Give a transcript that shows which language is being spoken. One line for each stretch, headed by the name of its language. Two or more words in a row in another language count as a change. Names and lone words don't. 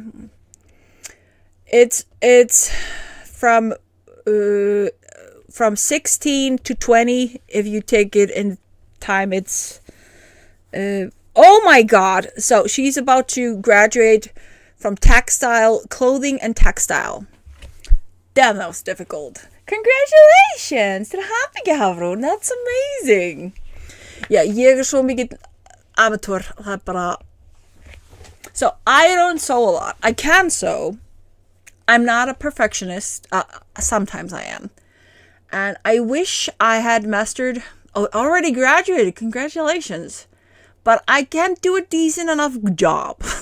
English: It's from 16 to 20 if you take it in time. It's oh my god. So she's about to graduate from clothing and textile. Damn, that was difficult.
Icelandic: Congratulations til hamingju Hafrún.
English: That's amazing.
Icelandic: Já, ég svo mikið amatör. Það bara...
English: So, I don't sew a lot. I can sew. I'm not a perfectionist. Sometimes I am. And I wish I had mastered... already graduated. Congratulations. But I can't do a decent enough job.